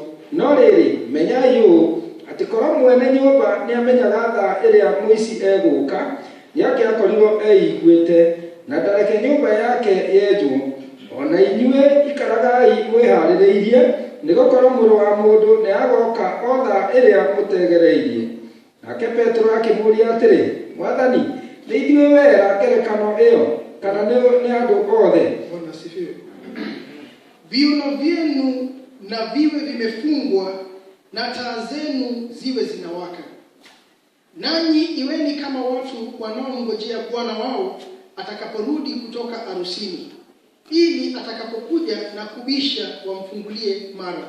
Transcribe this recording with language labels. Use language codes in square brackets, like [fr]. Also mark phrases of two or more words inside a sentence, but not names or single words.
[ki] No rĩrĩ, menyai ũũ atĩ korwo mwene nyũmba nĩamenyaga thaa ĩrĩa mũici egũka, nĩangĩakorirwo eiguĩte na ndareke nyũmba yake yenjwo. Ona inyuĩ ikaragai mwĩharĩrĩirie, nĩgũkorwo Mũrũ wa Mũndũ nĩagoka o thaa ĩrĩa mũtegereirie. Nake Petro akĩmũũria atĩrĩ, Mwathani, nĩ ithuĩ wera ngerekano ĩyo, kana nĩ andũ othe? [sw] Bwana asifiwe. Viuno vyenu na viwe vimefungwa na taa zenu ziwe zinawaka. Nanyi iweni kama watu wanaongojea bwana wao atakaporudi kutoka arusini, ili atakapokuja na kubisha wamfungulie mara.